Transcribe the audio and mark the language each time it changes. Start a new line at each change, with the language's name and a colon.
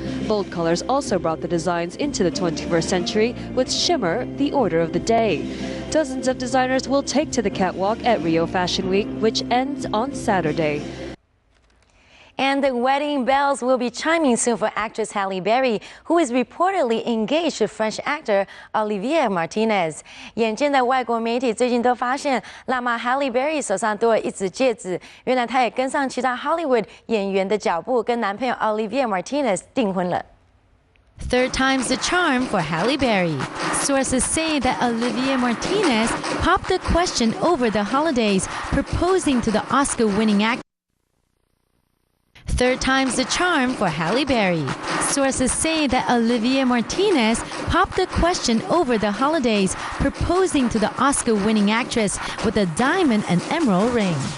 English: Bold colors also brought the designs into the 21st century, with shimmer the order of the day. Dozens of designers will take to the catwalk at Rio Fashion Week, which ends on Saturday. And the wedding bells will be chiming soon for actress Halle Berry, who is reportedly engaged to French actor Olivier Martinez.
Chinese: 眼见的外国媒体最近都发现，辣妈 Halle Berry 手上多了一只戒指，原来她也跟上其他 Hollywood 演员的脚步，跟男朋友 Olivier Martinez 订婚了。
English: Third time's the charm for Halle Berry. Sources say that Olivier Martinez popped the question over the holidays, proposing to the Oscar-winning actor. Third time's the charm for Halle Berry. Sources say that Olivier Martinez popped the question over the holidays, proposing to the Oscar-winning actress with a diamond and emerald ring.